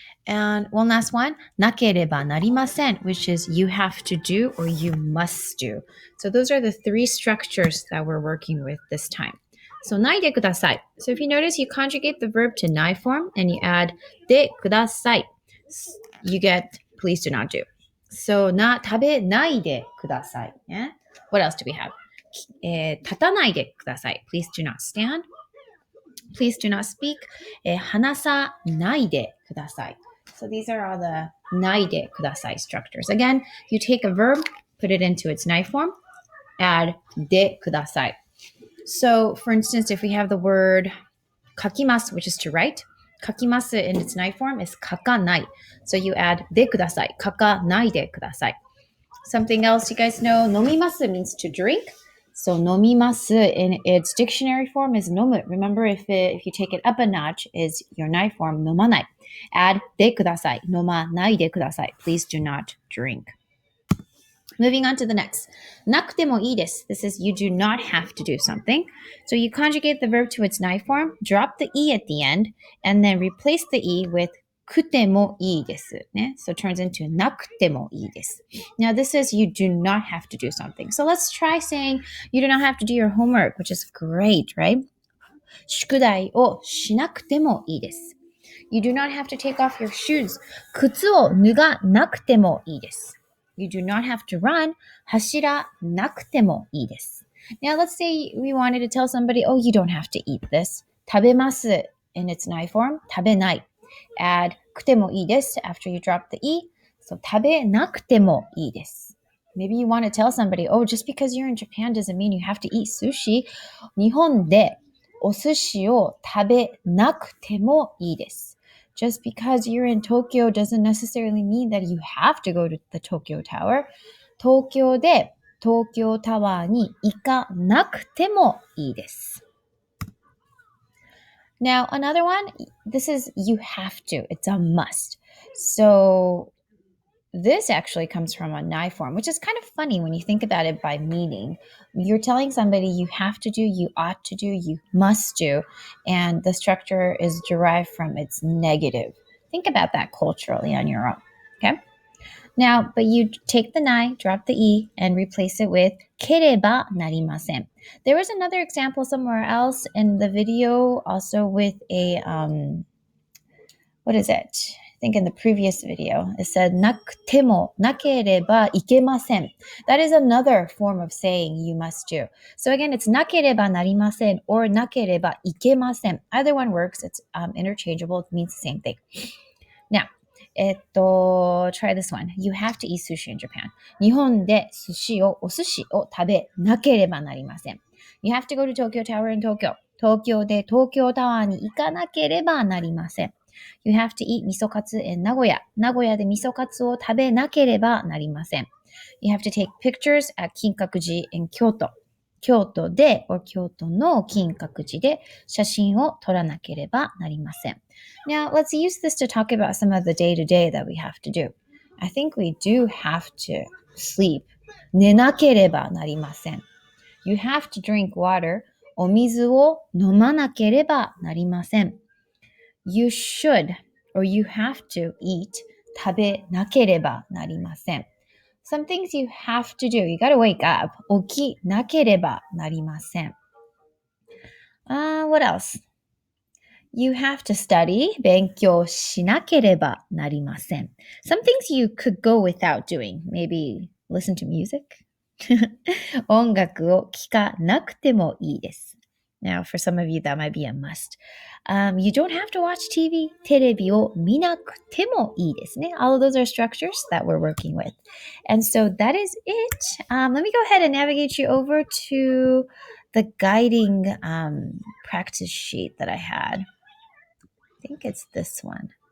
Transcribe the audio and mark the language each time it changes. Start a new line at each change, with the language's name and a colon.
English: And one last one, なければなりません, which is you have to do or you must do. So those are the three structures that we're working with this time.
Japanese: So ないでください.
English: So if you notice, you conjugate the verb to ない form and you add でください. You get please do not do.
Japanese: So 食べないでください.
English: Yeah? What else do we have? 立たないでください. Please do not stand. Please do not speak.
Japanese: 話さないでください.
English: So these are all the ないでください structures. Again, you take a verb, put it into its ない form, add でください. So, for instance, if we have the word 書きます, which is to write, 書きます in its ない form is 書かない. So you add でください. 書かないでください. Something else you guys know, 飲みます means to drink. So 飲みます in its dictionary form is 飲む. Remember, if you take it up a notch, is your ない form 飲まない. Add でください. 飲まないでください. Please do not drink. Moving on to the next.
Japanese: なくてもいいです.
English: This is you do not have to do something. So you conjugate the verb to its ない form, drop the e at the end, and then replace the e with くてもいいです. So it turns into なくてもいいです. Now this is you do not have to do something. So let's try saying you do not have to do your homework, which is great, right?
Japanese: 宿題をしなくてもいいです.
English: You do not have to take off your shoes.
Japanese: 靴を脱がなくてもいいです.
English: You do not have to run.
Japanese: 走らなくてもいいです.
English: Now let's say we wanted to tell somebody, oh, you don't have to eat this. 食べます in its ない form, 食べない. Add くてもいいです after you drop the e.
Japanese: So 食べなくてもいいです.
English: Maybe you want to tell somebody, oh, just because you're in Japan doesn't mean you have to eat sushi.
Japanese: 日本でお寿司を食べなくてもいいです.
English: Just because you're in Tokyo doesn't necessarily mean that you have to go to the Tokyo Tower.
Japanese: 東京で東京タワーに行かなくてもいいです.
English: Now, another one, this is you have to. It's a must. So this actually comes from a ない form, which is kind of funny when you think about it by meaning. You're telling somebody you have to do, you ought to do, you must do, and the structure is derived from its negative. Think about that culturally on your own, okay? Now, but you take the ない, drop the e, and replace it with ければなりません. There was another example somewhere else in the video, also with a, what is it? I think in the previous video, it said なくてもなければいけません. That is another form of saying you must do. So again, it's なければなりません or なければいけません. Either one works. It's interchangeable. It means the same thing. Now, try this one. You have to eat sushi in Japan.
Japanese: 日本でお寿司を食べなければなりません.
English: You have to go to Tokyo Tower in Tokyo.
Japanese: 東京で東京タワーに行かなければなりません.
English: You have to eat 味噌カツ in 名古屋.
Japanese: 名古屋で味噌カツを食べなければなりません.
English: You have to take pictures at 金閣寺 in 京都.
Japanese: 京都で、京都の金閣寺で写真を撮らなければなりません.
English: Now, let's use this to talk about some of the day-to-day that we have to do. I think we do have to sleep.
Japanese: 寝なければなりません.
English: You have to drink water.
Japanese: お水を飲まなければなりません.
English: You should or you have to eat.
Japanese: 食べなければなりません.
English: Some things you have to do. You gotta wake up.
Japanese: 起きなければなりません.
English: What else? You have to study.
Japanese: 勉強しなければなりません.
English: Some things you could go without doing. Maybe listen to music. 音楽を聴かなくてもいいです. Now, for some of you, that might be a must. You don't have to watch TV.
Japanese: テレビを見なくてもいいですね.
English: All of those are structures that we're working with. And so that is it. Let me go ahead and navigate you over to the guiding practice sheet that I had. I think it's this one.